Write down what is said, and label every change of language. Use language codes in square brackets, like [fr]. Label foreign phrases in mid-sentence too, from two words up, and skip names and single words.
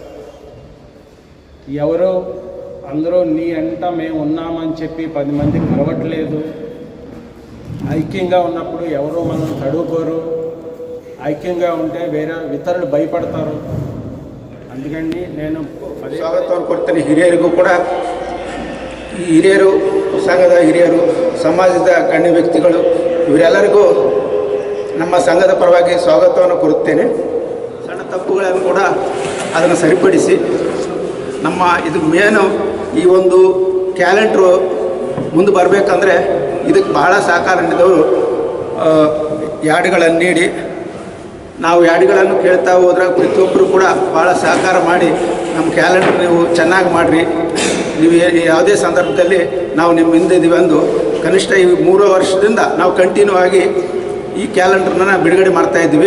[te] అందరూ నీ అంట మేము ఉన్నామని చెప్పి 10 మంది కలవట్లేదు. ఐక్యంగా ఉన్నప్పుడు ఎవరో మనం తడుకోరు. ఐక్యంగా ఉంటే వేరే ఇతరులు భయపడతారు. అందుకని నేను [kn] ಸ್ವಾಗತ ಕೊಡ್ತೇನೆ. ಹಿರಿಯರಿಗೂ ಕೂಡ ಈ ಹಿರಿಯರು, ಸಂಘದ ಹಿರಿಯರು, ಸಮಾಜದ ಗಣ್ಯ ವ್ಯಕ್ತಿಗಳು ಇವರೆಲ್ಲರಿಗೂ ನಮ್ಮ ಸಂಘದ ಪರವಾಗಿ ಸ್ವಾಗತವನ್ನು ಕೋರುತ್ತೇನೆ. ಸಣ್ಣ ತಪ್ಪುಗಳನ್ನು ಕೂಡ ಅದನ್ನು ಸರಿಪಡಿಸಿ ನಮ್ಮ ಇದು ಮೇನು ಈ ಒಂದು ಕ್ಯಾಲೆಂಡ್ರು ಮುಂದೆ ಬರಬೇಕಂದ್ರೆ ಇದಕ್ಕೆ ಭಾಳ ಸಹಕಾರ ನೀಡಿದವರು ಯಾಡ್ಗಳನ್ನು ನೀಡಿ ನಾವು ಯಾಡ್ಗಳನ್ನು ಕೇಳ್ತಾ ಹೋದ್ರೆ ಪ್ರತಿಯೊಬ್ಬರು ಕೂಡ ಭಾಳ ಸಹಕಾರ ಮಾಡಿ ನಮ್ಮ ಕ್ಯಾಲೆಂಡರ್ ನೀವು ಚೆನ್ನಾಗಿ ಮಾಡಿರಿ, ನೀವು ಯಾವುದೇ ಸಂದರ್ಭದಲ್ಲಿ ನಾವು ನಿಮ್ಮ ಹಿಂದೆ ಇದ್ದೀವಿ ಅಂದು ಕನಿಷ್ಠ ಈ 3 ವರ್ಷದಿಂದ ನಾವು ಕಂಟಿನ್ಯೂ ಆಗಿ ಈ ಕ್ಯಾಲೆಂಡ್ರನ್ನ ಬಿಡುಗಡೆ ಮಾಡ್ತಾಯಿದ್ದೀವಿ.